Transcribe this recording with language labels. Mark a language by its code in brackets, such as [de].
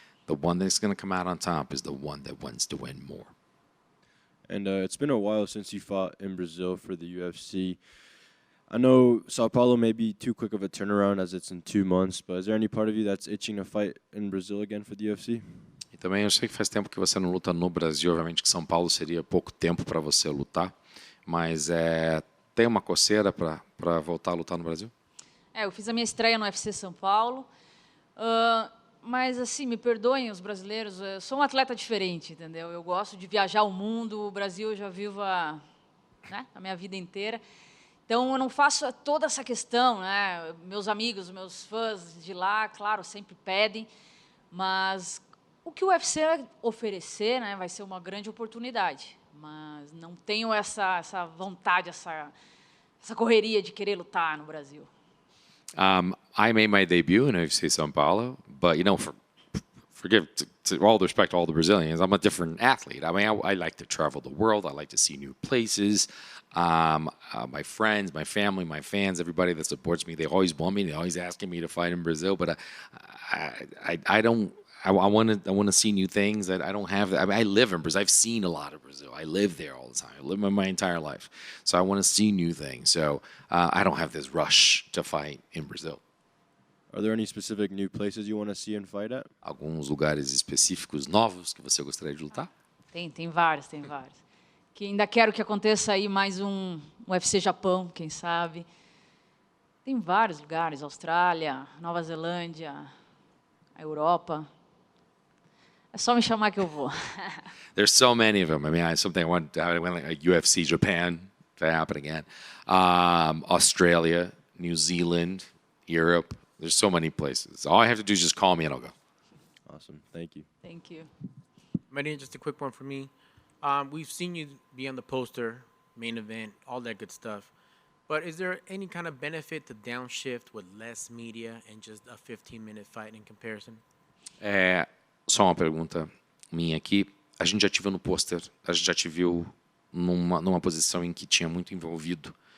[en] The one that's going to come out on top is the one that wants to win more. And it's been a while since you fought in Brazil for the UFC. I know Sao Paulo may be too quick of a turnaround as it's in 2 months, but is there any part of you that's itching to fight in Brazil again for the UFC? [pt] E também eu sei que faz tempo que você não luta no Brasil. Obviamente que São Paulo seria pouco tempo para você lutar, mas tem uma coceira para voltar a lutar no Brasil? Eu fiz a minha estreia no UFC São Paulo, mas assim, me perdoem os brasileiros, eu sou um atleta diferente, entendeu? Eu gosto de viajar o mundo, o Brasil eu já vivo a minha vida inteira, então eu não faço toda essa questão, né? Meus amigos, meus fãs de lá, claro, sempre pedem, mas o que o UFC oferecer, né, vai ser uma grande oportunidade. Mas não tenho essa vontade, essa correria de querer lutar no Brasil. [en] I made my debut in UFC São Paulo, but for to all the respect to all the Brazilians, I'm a different athlete. I mean, I like to travel the world. I like to see new places. My friends, my family, my fans, everybody that supports me, they always want me. They're always asking me to fight in Brazil, but I don't. I want to see new things that I don't have. I mean, I live in Brazil. I've seen a lot of Brazil. I live there all the time. I live my entire life, so I want to see new things. So I don't have this rush to fight in Brazil. Are there any specific new places you want to see and fight at? [pt] Alguns lugares específicos novos que você gostaria de lutar? Tem vários, tem vários. Que ainda quero que aconteça aí mais um UFC Japão, quem sabe. Tem vários lugares, Austrália, Nova Zelândia, a Europa. É só me chamar que eu vou. [en] There's so many of them. I mean, I went like UFC Japan to happen again, Australia, New Zealand, Europe. There's so many places. All I have to do is just call me and I'll go. Awesome. Thank you. Thank you. Marina, just a quick one for me. We've seen you be on the poster, main event, all that good stuff. But is there any kind of benefit to downshift with less media and just a 15-minute fight in comparison? [pt] Só uma pergunta minha aqui. A gente já te viu no pôster, a gente já te viu numa posição em que tinha muito envolvido.